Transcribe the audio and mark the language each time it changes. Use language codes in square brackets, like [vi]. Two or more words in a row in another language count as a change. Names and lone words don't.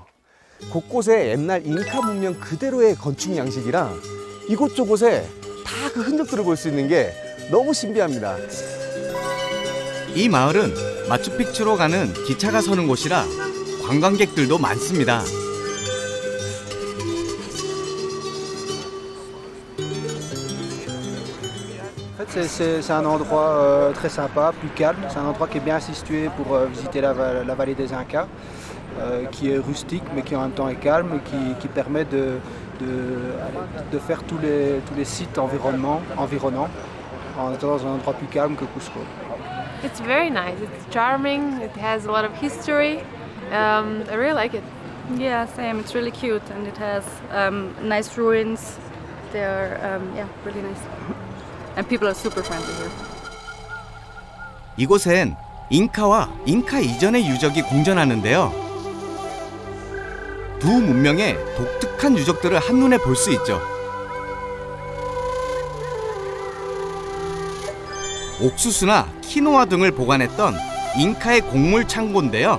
[ko] 곳곳에 옛날 잉카 문명 그대로의 건축 양식이랑 이곳저곳에 다 그 흔적들을 볼 수 있는 게 너무 신비합니다. 이 마을은 마추픽추로 가는 기차가 서는 곳이라 관광객들도 많습니다. [fr] C'est un endroit très sympa, plus calme. C'est un endroit qui est bien situé pour visiter la vallée des Incas, qui est rustique mais qui en même temps est calme et qui permet de faire tous les sites environnants en étant dans un endroit plus calme que Cusco. [en] It's very nice. It's charming. It has a lot of history. I really like it. Yeah, same. It's really cute and it has nice ruins. They're really nice. And people are super friendly here. [ko] 이곳엔 잉카와 잉카 이전의 유적이 공존하는데요. 두 문명의 독특한 유적들을 한눈에 볼 수 있죠. 옥수수나 키노아 등을 보관했던 잉카의 곡물 창고인데요.